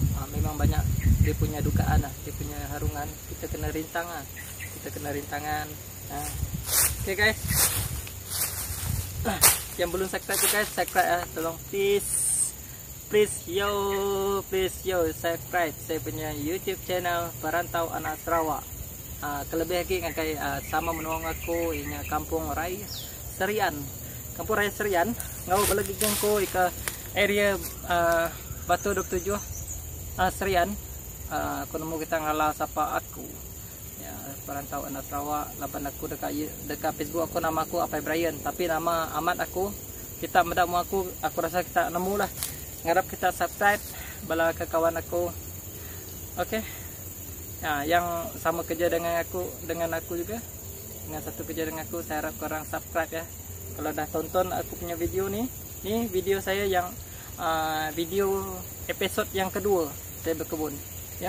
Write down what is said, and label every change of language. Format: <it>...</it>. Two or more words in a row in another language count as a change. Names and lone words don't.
<ms>Memang banyak dia punya dugaan dia punya harungan. Kita kena rintang rintangan.</ms> <en>Okey guys,</en> <ms>yang belum subscribe tu guys, subscribe tolong please yo subscribe saya punya YouTube channel Perantau Anak Sarawak.</ms> <iba>Kelebih lagi ngakai sama menolong aku inya Kampung Raya Serian. Kampung Raya Serian ngau balagi ko ika area Batu 27 Serian. Aku nemu kita ngalah siapa aku ya, Perantau Anak Sarawak. Laban aku dekat Facebook aku, nama aku Apai Brian, tapi nama amat aku kita mendamu aku rasa kita nemu lah. Ngarap kita subscribe bala ke kawan aku.</iba> <ms>Okey, yang sama kerja dengan aku juga, dengan satu kerja dengan aku, saya harap korang subscribe ya. Kalau dah tonton aku punya video ni video saya yang video episod yang kedua saya berkebun ya.</ms>